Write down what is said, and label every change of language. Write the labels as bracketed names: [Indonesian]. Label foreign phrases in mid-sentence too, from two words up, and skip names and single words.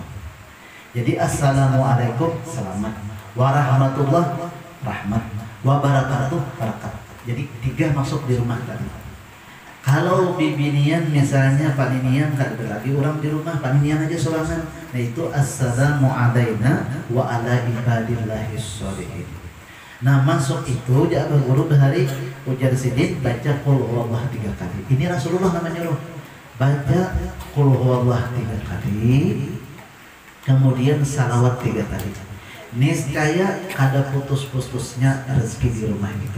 [Banjar] Jadi assalamualaikum selamat, warahmatullah rahmat, wabarakatuh barakat. Jadi 3 masuk di rumah tadi. Kalau bibinian misalnya paninian gak ada lagi orang di rumah, paninian aja sorangan. Nah itu [Arabic] السلام علينا وعلى عباد الله الصالحين. [Banjar] Nah masuk itu jaga guru hari ujar sidin baca [Arabic] قل هو الله [Banjar] 3 kali. Ini Rasulullah namanya loh. Baca [Arabic] قل هو الله [Banjar] 3 kali. Kemudian salawat 3 kali. Niscaya kada putus-putusnya rezeki di rumah itu.